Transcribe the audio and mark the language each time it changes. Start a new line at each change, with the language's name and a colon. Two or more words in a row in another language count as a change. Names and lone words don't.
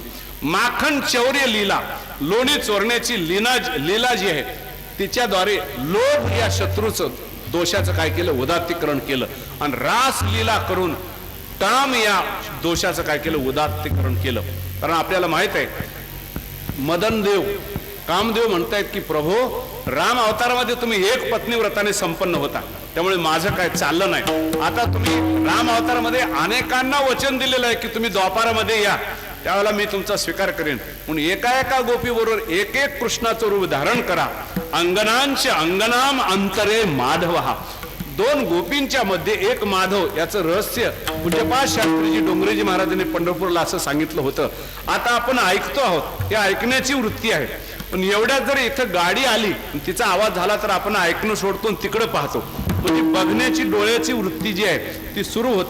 Marathi: माखन चौर्य लीला, लोणी चोरण्याची लीला जी आहे तिच्याद्वारे लोभ या शत्रूचं दोषाचं काय केलं, उदात्तीकरण केलं. आणि रास लीला करून काम या दोषाचं काय केलं, उदात्तीकरण केलं. कारण आपल्याला माहित आहे मदन देव, कामदेव म्हणतायत की प्रभो, राम अवतारामध्ये तुम्ही एक पत्नी व्रताने संपन्न होता, त्यामुळे माझं काय चाललं नाही. आता तुम्ही राम अवतारामध्ये अनेकांना वचन दिलेलं आहे की तुम्ही द्वापारामध्ये या, त्यावेळेला मी तुमचा स्वीकार करेन. म्हणून एका एका गोपी बरोबर एक एक कृष्णाचं रूप धारण करा.
Sanskrit: अंगनांच्या अंगनाम अंतरे माधव,
Marathi: दोन गोपींच्या मध्ये एक माधव, याचं रहस्य पूज्यपाद शास्त्रीजी डोंगरेजी महाराजांनी पंढरपूरला असं सांगितलं होतं. आता आपण ऐकतो आहोत, हे ऐकण्याची वृत्ती आहे. पण एवढ्यात जर इथं गाडी आली, तिचा आवाज झाला तर आपण ऐकणं सोडतो तिकडे पाहतो. म्हणजे बघण्याची डोळ्याची वृत्ती जी आहे ती सुरू होते.